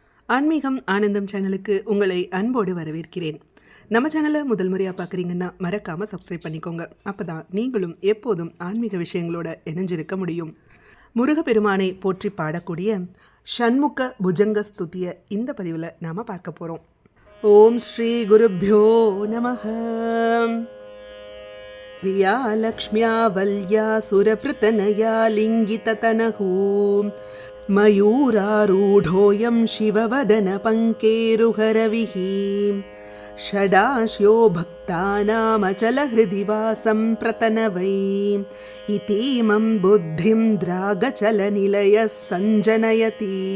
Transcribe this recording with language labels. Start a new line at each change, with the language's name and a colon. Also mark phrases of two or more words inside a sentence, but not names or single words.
Tamil: ஆன்மீகம் ஆனந்தம் சேனலுக்கு உங்களை அன்போடு வரவேற்கிறேன். நம்ம சேனலை முதல் முறையாக பார்க்குறீங்கன்னா மறக்காமல் சப்ஸ்கிரைப் பண்ணிக்கோங்க. அப்போ தான் நீங்களும் எப்போதும் ஆன்மீக விஷயங்களோட இணைஞ்சிருக்க முடியும். முருகப்பெருமானை போற்றி பாடக்கூடிய ஷண்முக புஜங்க ஸ்துதியை இந்த பதிவில் நாம் பார்க்க போகிறோம்.
Sanskrit: ॐ श्री गुरुभ्यो नमः. प्रिया लक्ष्म्या वल्या सुरपृतनया लिङ्गिततनहू मयूरारूढोऽयं शिववदनपङ्केरुहरविः षडाश्यो भक्तानामचलहृदि वासं प्रतनवै इतीमं बुद्धिं द्रागचलनिलयः सञ्जनयति